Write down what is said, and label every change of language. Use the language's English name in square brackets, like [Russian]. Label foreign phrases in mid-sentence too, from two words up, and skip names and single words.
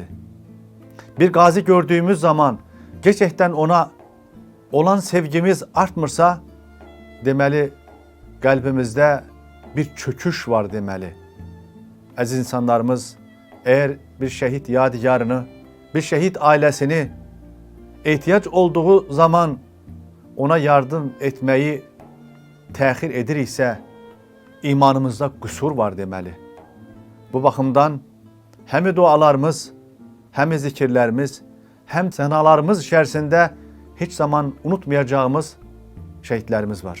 [Turkish] Bir gazi gördüğümüz zaman gerçekten ona olan sevgimiz artmırsa, demeli kalbimizde bir çöküş var demeli. Aziz insanlarımız, eğer bir şehit yadigarını, bir şehit ailesini ehtiyac olduğu zaman ona yardım etmeyi [Azerbaijani] təxir ediriksə, imanımızda qüsur var deməli. Bu baxımdan həm dualarımız, həm zikirlərimiz, həm sənalarımız içərisində heç zaman unutmayacağımız şəhidlərimiz var.